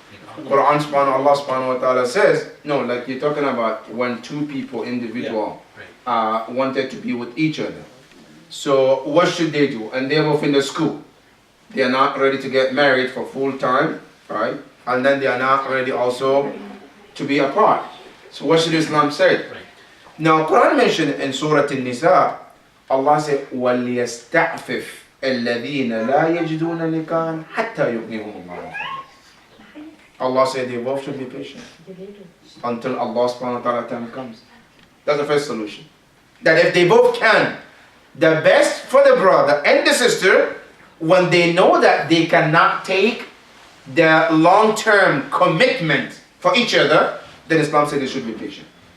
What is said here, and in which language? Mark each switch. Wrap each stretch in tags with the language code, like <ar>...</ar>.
<en>Allah subhanahu wa ta'ala says, no, like you're talking about when two people, individual, wanted to be with each other. So what should they do? And they're both in the school. They are not ready to get married for full time, right? And then they are not ready also to be apart. So what should Islam say? Now Quran mentioned in Surah An-Nisa, Allah said,</en> <ar>وَلْيَسْتَعْفِفْ الَّذِينَ لَا يَجِدُونَ نِكَاحًا حَتَّى يُغْنِيهُمُ اللَّهُ مِنْ فَضْلِهِ.</ar> <en>Allah said they both should be patient until Allah subhanahu wa ta'ala time comes. That's the first solution. That if they both can, the best for the brother and the sister, when they know that they cannot take the long-term commitment for each other, then Islam said they should be patient.</en>